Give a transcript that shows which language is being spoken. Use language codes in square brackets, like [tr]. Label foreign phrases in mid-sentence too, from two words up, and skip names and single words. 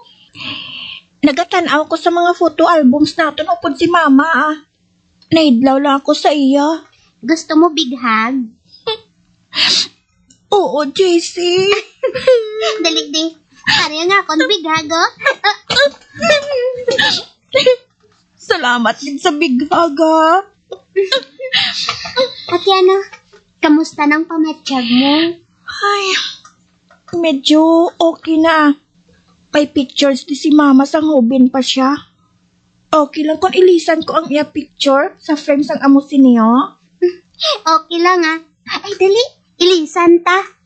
[hil] Nagatanaw ko sa mga [en] photo albums [hil] natin upod si mama ah. Naidlaw lang ako sa iya. Gusto mo [en] big hug? [hil] Oo, JC. Dali di. Pare nga ako [en] big hug, oh. [hil] Salamat din sa [en] big hug [hil] ah. At yan, kamusta ng pamatsyag mo? Ay, medyo okay na. May pictures di si mama sa hubin pa siya. Okay lang kung ilisan ko ang iya picture sa frame sang amo siniyo. Okay lang, Ay, dali. Ilisan ta.